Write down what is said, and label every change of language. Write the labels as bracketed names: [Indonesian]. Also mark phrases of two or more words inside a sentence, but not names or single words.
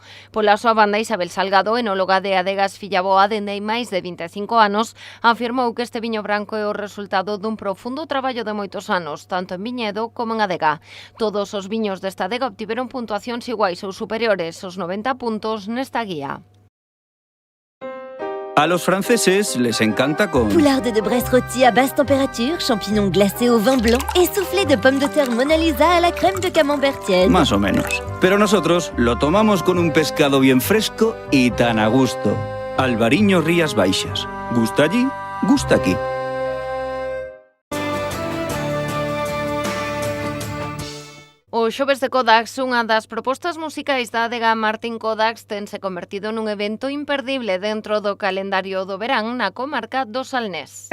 [Galician] Pola súa banda, Isabel Salgado, enóloga de Adegas Fillaboa dende hai máis de 25 anos, afirmou que este viño branco é o resultado dun profundo traballo de moitos anos, tanto en viñedo como en adega. Todos os viños desta adega obtiveron puntuacións iguais ou superiores aos 90 puntos nesta guía. [Spanish] A los franceses les encanta con... [French] Poularde de Brest rôti à basse température, champignons glacés au vin blanc et soufflé de pommes de terre Mona Lisa à la crème de camembert tiède. [Spanish] Más o menos. Pero nosotros lo tomamos con un pescado bien fresco y tan a gusto. Albariño Rías Baixas. ¿Gusta allí? Gusta aquí. [Galician] O Xoves de Kodax, unha das propostas musicais da adega Martín Kodax, tense convertido nun evento imperdible dentro do calendario do verán na comarca do Salnés.